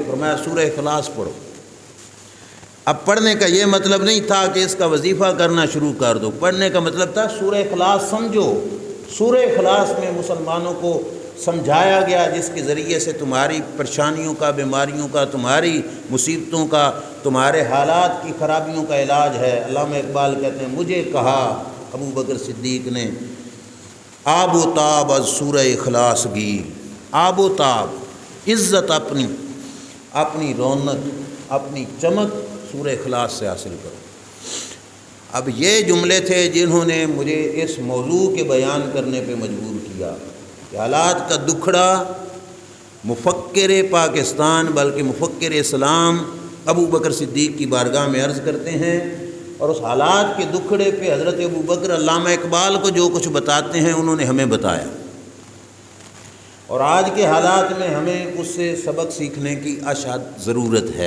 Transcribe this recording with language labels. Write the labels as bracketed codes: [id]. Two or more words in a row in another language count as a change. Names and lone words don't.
[ur] فرمایا سورہ اخلاص پڑھو۔ اب پڑھنے کا یہ مطلب نہیں تھا کہ اس کا وظیفہ کرنا شروع کر دو، پڑھنے کا مطلب تھا سورہ اخلاص سمجھو۔ سورہ اخلاص میں مسلمانوں کو سمجھایا گیا جس کے ذریعے سے تمہاری پریشانیوں کا، بیماریوں کا، تمہاری مصیبتوں کا، تمہارے حالات کی خرابیوں کا علاج ہے۔ علامہ اقبال کہتے ہیں مجھے کہا ابو بکر صدیق نے، [fa] آب و تاب از سورہ اخلاص گیر، [ur] آب و تاب عزت، اپنی رونق، اپنی چمک سورہ اخلاص سے حاصل کرو۔ اب یہ جملے تھے جنہوں نے مجھے اس موضوع کے بیان کرنے پہ مجبور کیا کہ حالات کا دکھڑا مفکر پاکستان بلکہ مفکر اسلام ابو بکر صدیق کی بارگاہ میں عرض کرتے ہیں، اور اس حالات کے دکھڑے پہ حضرت ابو بکر علامہ اقبال کو جو کچھ بتاتے ہیں انہوں نے ہمیں بتایا، اور آج کے حالات میں ہمیں اس سے سبق سیکھنے کی اشد ضرورت ہے۔